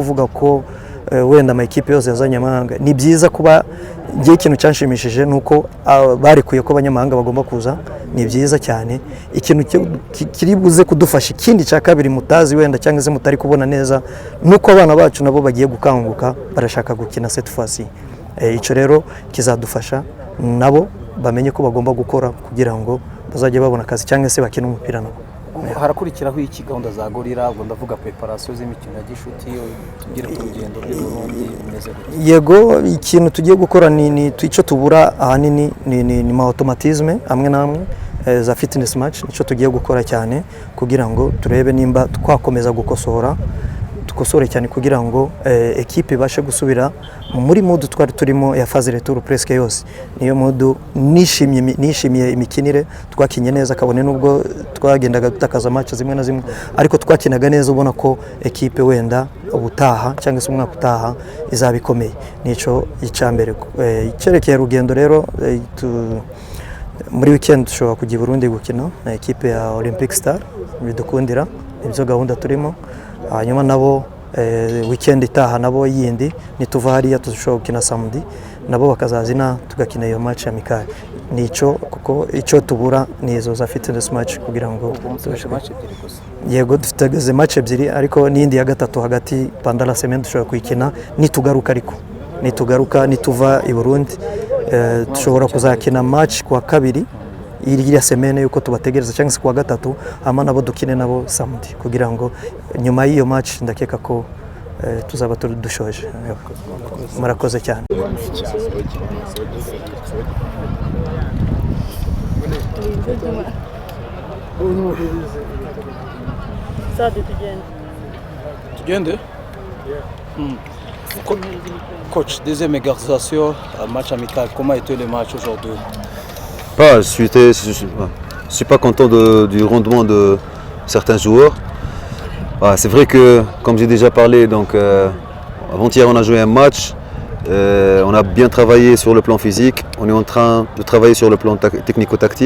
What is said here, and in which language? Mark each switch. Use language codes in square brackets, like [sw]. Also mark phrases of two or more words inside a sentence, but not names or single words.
[rw] kuvuga ko wenda amayikipe yose yazanye amahanga ni byiza kuba gihe ikintu cyanshimishije nuko barekuye ko abanyamahanga bagomba kuza ni byiza cyane ikintu kiri buze kudufasha ikindi cya kabiri mutazi wenda cyangwa se mutari kubona neza nuko abana bacu nabo bagiye gukanguka barashaka gukina [fr] cette fois-ci [rw] icyo rero kizadufasha nabo bamenye ko bagomba gukora kugira ngo bazajye babona akazi cyangwa se bakina umupira nabo harakurikiraho iki gahunda za Gorira ubwo ndavuga preparation z'imikino ya gishuti tugire ku rugendo rw'u Burundi bimeze yego ikintu tugiye gukora ni icyo tubura ahanini ni ma automatisme amwe namwe za [en] fitness match [rw] nicyo tugiye gukora cyane kugira ngo turebe nimba twakomeza dukosore cyane kugira ngo ekipe ibashe gusubira muri mood twari turimo ya [fr] phase retour presque [rw] yose niyo mood nishimiye imikinire twakinye neza kabone nubwo twagendaga dutakaza match zimwe na zimwe ariko twakinaga neza ubona ko ekipe wenda ubutaha cyangwa se umwaka utaha izabikomeye nico icambere icyerekeye rugendo rero muri weekend dushobora kujya Burundi gukina na ekipe ya Olympic Star bidukundira ibyo gahunda turimo hanyuma nabo weekend itaha nabo yindi nituva hariya tushobora gukina samedi nabo bakazazina tugakina iyo [fr] match amical [rw] nico kuko icyo tubura nizo za [en] fitness match [rw] kugira ngo yego dufite match ebyiri ariko n'indi ya gatatu hagati [fr] pendant la semaine [rw] dushobora kuyikina nitugaruka nituva i Burundi dushobora kuzakina match kwa kabiri iriya semene yuko tubategereza cyangwa se kuwa gatatu ama nabo dukine nabo samedi kugira ngo nyuma y'iyo match ndakeka ko tuzaba dushoje murakoze cyane [fr] tugende Coach, deuxième exercice, match amical, comment était le match aujourd'hui? Je suis pas content du rendement de certains joueurs. C'est vrai que, comme j'ai déjà parlé, donc avant-hier on a joué un match, on a bien travaillé sur le plan physique, on est en train de travailler sur le plan technico-tactique.